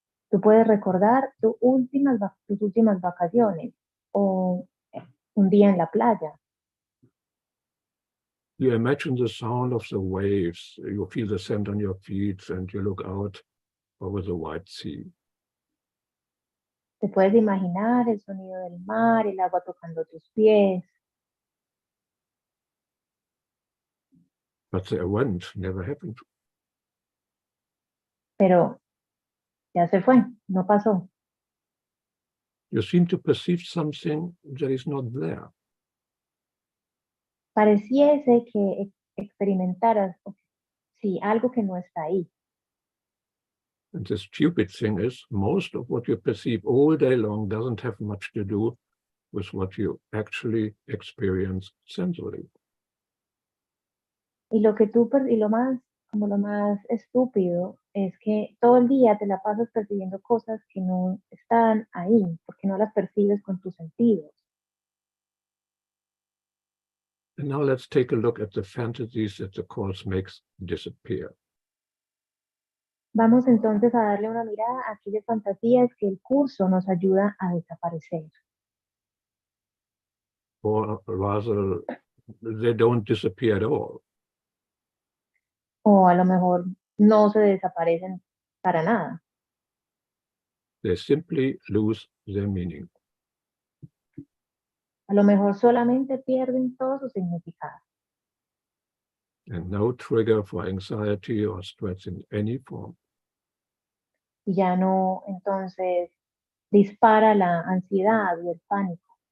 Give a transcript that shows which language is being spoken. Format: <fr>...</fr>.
<es>Tú puedes recordar tus últimas vacaciones o un día en la playa.</es> <en>You imagine the sound of the waves, you feel the sand on your feet, and you look out over the wide sea.</en> <es>Te puedes imaginar el sonido del mar, el agua tocando tus pies.</es> <en>But the event never happened.</en> <es>Pero ya se fue, no pasó.</es> <en>You seem to perceive something that is not there.</en> <es>Pareciese que experimentaras, sí, algo que no está ahí.</es> <en>And the stupid thing is, most of what you perceive all day long doesn't have much to do with what you actually experience sensorily.</en> <es>Y lo más estúpido es que todo el día te la pasas percibiendo cosas que no están ahí, porque no las percibes con tus sentidos.</es> <en>And now let's take a look at the fantasies that the Course makes disappear.</en> <es>Vamos entonces a darle una mirada a aquellas fantasías que el curso nos ayuda a desaparecer.</es> <en>Or rather, they don't disappear at all.</en> <es>O a lo mejor no se desaparecen para nada.</es> <en>They simply lose their meaning.</en> <es>A lo mejor solamente pierden todo su significado.</es> <en>And no trigger for anxiety or stress in any form.</en> <es>Y ya no, entonces, dispara la ansiedad o el pánico.</es>